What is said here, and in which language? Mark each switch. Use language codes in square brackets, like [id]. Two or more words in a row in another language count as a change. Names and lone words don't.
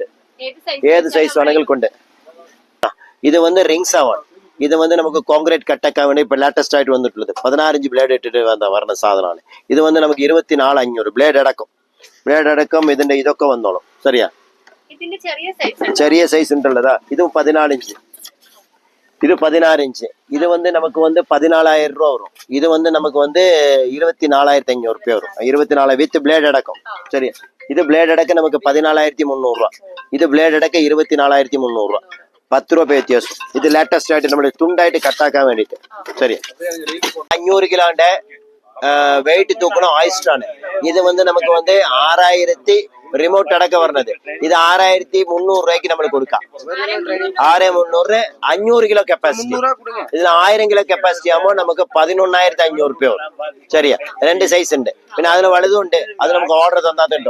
[ml] ഏത് സൈസ് വേണമെങ്കിലും ഉണ്ട്. ഇത് வந்து റിങ്സ് ആവാണ്. ഇത് வந்து നമുക്ക് കോൺക്രീറ്റ് കട്ടാക്കാൻ വേണ്ടി ഇപ്പൊ ലേറ്റസ്റ്റ് ആയിട്ട് വന്നിട്ടുള്ളത് 16 [en] inch blade [ml] ഇട്ടിട്ട് വരുന്ന സാധനമാണ്. ഇത് வந்து നമുക്ക് 24500 ബ്ലേഡ് അടക്കം ഇതിന്റെ ഇതൊക്കെ വന്നോളും. சரியா? ചെറിയ സൈസ് ഉണ്ടല്ലതാ. ഇത് 14 ഇഞ്ച്, [ta] இது 16 இன்ச். இது வந்து நமக்கு வந்து 14000 ரூபா வரும். இது வந்து நமக்கு வந்து 24500 ரூபாய் வரும். 24 [en] with blade [ta] அடக்கம். சரி, இது பிளேட் அடக்க நமக்கு 14300 ரூபா. இது பிளேட் அடக்க 24300 ரூபா. 10 [ml] രൂപ വ്യത്യാസം. ഇത് ലേറ്റസ്റ്റ് ആയിട്ട് നമ്മൾ തുണ്ടായിട്ട് കട്ടാക്കാൻ വേണ്ടിട്ട്. ശരി, 500 കിലോന്റെ വെയിറ്റ് തൂക്കണം ആയിസ്റ്റാണ്. ഇത് [ta] வந்து நமக்கு வந்து [ml] 6000 റിമോട്ട് അടക്ക പറഞ്ഞത്. ഇത് 6300 രൂപയ്ക്ക് നമ്മൾ കൊടുക്കാം. 6300 500 [en] kilo capacity. [ml] ഇതിൽ 1000 [en] kilo capacity [ml] ആകുമ്പോൾ നമുക്ക് 11500 രൂപ വരും. ശരിയാ? 2 സൈസ് ഉണ്ട്. പിന്നെ അതിന് വലുതും ഉണ്ട്. അത് നമുക്ക് ഓർഡർ തന്നാത്തുണ്ടോ.